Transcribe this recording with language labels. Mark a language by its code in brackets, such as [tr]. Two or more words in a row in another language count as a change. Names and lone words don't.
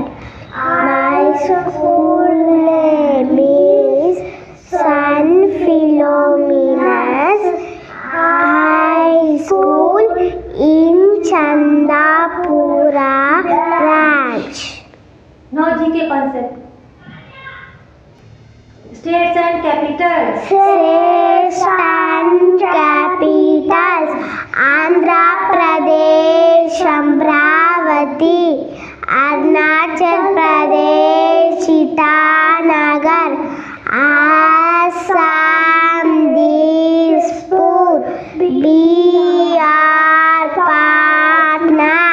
[en] My school name is San Philomena's High School in Chandapura branch. Now GK concept. States and capitals. States and capitals. Andhra Pradesh, Amravati. Arunachal Pradesh, Itanagar. Assam, Dispur. Bihar, Patna.